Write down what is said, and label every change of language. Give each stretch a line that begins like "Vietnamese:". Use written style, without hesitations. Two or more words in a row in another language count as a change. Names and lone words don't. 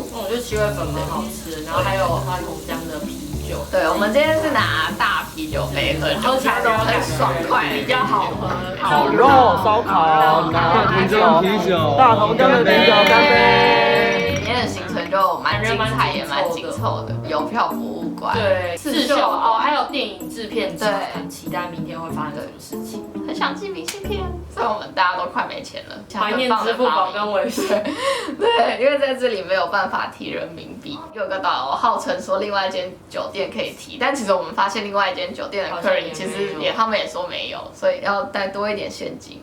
Chinese: 我覺得七味粉蠻好吃的，然後還有花桐江的啤酒。對，我們今天是拿大啤酒杯喝，喝起來都很爽快，比較好喝。烤肉、燒烤、大同江啤酒、大同江的啤酒，乾杯！今天的行程就蠻精彩，也蠻緊湊的，郵票服務館，對，刺繡哦，還有電影製片機，很期待明天會發生什麼事情，很想寄明信片，所以我們大家都快沒錢了，懷念支付寶跟微信。對，因為在這裡沒有辦法提人民幣。有個導遊號稱說另外一間酒店可以提，但其實我們發現另外一間酒店的客人其實他們也說沒有，所以要帶多一點現金。